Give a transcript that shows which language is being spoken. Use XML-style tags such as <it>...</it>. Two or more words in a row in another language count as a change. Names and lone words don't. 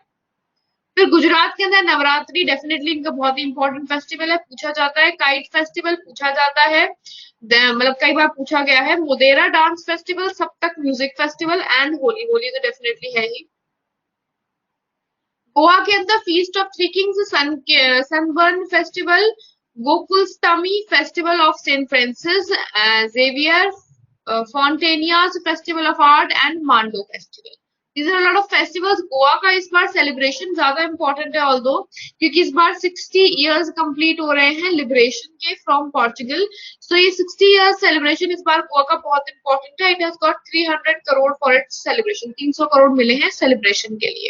<hi>फिर गुजरात के अंदर नवरात्रि, डेफिनेटली इनका बहुत ही</hi> <en>important festival</en> <hi>है, पूछा जाता है.</hi> <en>kite festival</en> <hi>पूछा जाता है, मतलब कई बार पूछा गया है. मोदेरा डांस फेस्टिवल, सप्तक म्यूजिक फेस्टिवल एंड होली तो डेफिनेटली है ही. गोवा के अंदर फीस्ट ऑफ थ्री किंग्स, सनबर्न फेस्टिवल, गोकुलस्टमी, फेस्टिवल ऑफ सेंट फ्रांसिस जेवियर, फॉन्टेनियाज फेस्टिवल ऑफ आर्ट एंड मांडो फेस्टिवल.</hi> <en>These are a lot of festivals.</en> <hi>गोवा का इस बार सेलिब्रेशन ज्यादा इंपॉर्टेंट है ऑल्दो, क्योंकि इस बार 60</hi> <en>years complete</en> <hi>हो रहे हैं लिबरेशन के फ्रॉम पोर्चुगल. सो ये 60</hi> <en>years celebration</en> <hi>इस बार गोवा का बहुत इंपॉर्टेंट है.</hi> <en>It has got 300 crore for its celebration. 300 करोड़ मिले हैं सेलिब्रेशन के लिए.</en>